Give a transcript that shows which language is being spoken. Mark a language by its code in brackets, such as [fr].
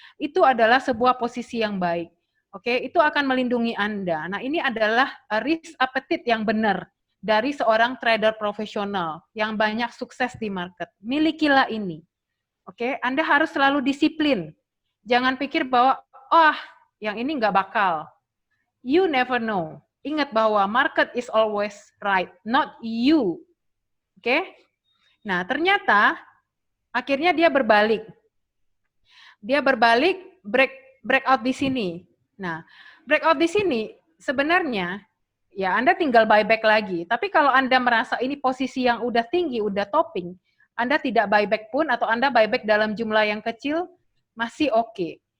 [id] Itu adalah sebuah posisi yang baik. Oke, itu akan melindungi Anda. Nah, ini adalah risk appetite yang benar dari seorang trader profesional yang banyak sukses di market. Milikilah ini. Oke, Anda harus selalu disiplin. Jangan pikir bahwa, yang ini nggak bakal. [en] You never know. [id] Ingat bahwa [en] market is always right, not you. Oke? [id] Nah, ternyata akhirnya dia berbalik. Dia berbalik, breakout di sini. Nah, breakout di sini sebenarnya ya Anda tinggal buyback lagi. Tapi kalau Anda merasa ini posisi yang udah tinggi, udah topping, Anda tidak buyback pun atau Anda buyback dalam jumlah yang kecil masih oke.